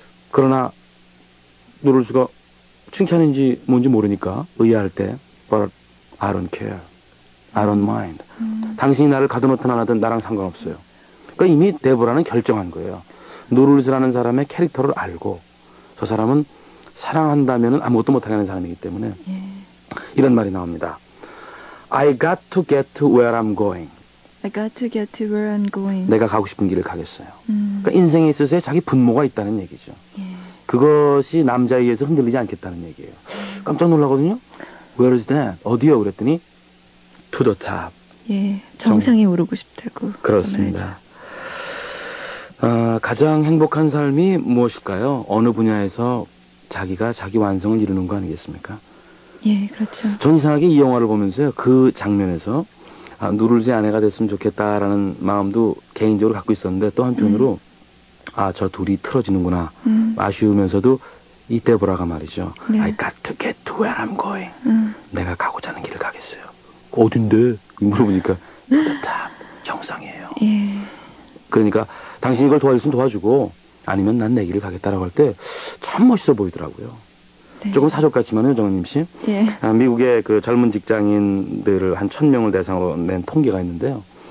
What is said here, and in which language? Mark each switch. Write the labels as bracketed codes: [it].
[ko] 그러나 누룰즈가 칭찬인지 뭔지 모르니까 의아할 때 [en] But I don't care. I don't mind. [ko] 당신이 나를 가둬놓든 안 하든 나랑 상관없어요. 그러니까 이미 데보라는 결정한 거예요. 누룰즈라는 사람의 캐릭터를 알고 저 사람은 사랑한다면 아무것도 못하게 하는 사람이기 때문에 예. 이런 말이 나옵니다. [en] I got to get to where I'm going. I got to get to where I'm going. [ko] 내가 가고 싶은 길을 가겠어요. 그러니까 인생에 있어서의 자기 분모가 있다는 얘기죠. 예. 그것이 남자에 의해서 흔들리지 않겠다는 얘기예요. 깜짝 놀라거든요. [en] Where is that? [ko] 어디요? 그랬더니 [en] to the top. [ko] 예, 정상에 오르고 싶다고. 그렇습니다. 가장 행복한 삶이 무엇일까요? 어느 분야에서 자기가 자기 완성을 이루는 거 아니겠습니까? 예, 그렇죠. 전 이상하게 이 영화를 보면서요, 그 장면에서 누룰즈의 아내가 됐으면 좋겠다라는 마음도 개인적으로 갖고 있었는데 또 한편으로 아, 저 둘이 틀어지는구나 아쉬우면서도 이 데보라가 말이죠. 네. [en] I got to get to where I'm going. [ko] 내가 가고자 하는 길을 가겠어요. 어딘데? 물어보니까 다 정상이에요. 예. 그러니까 당신이 이걸 도와줬으면 도와주고 아니면 난 내 길을 가겠다라고 할 때 참 멋있어 보이더라고요. 네. 조금 사족 같지만요, 정은님 씨. 예. 미국의 그 젊은 직장인들을 한 1,000명을 대상으로 낸 통계가 있는데요.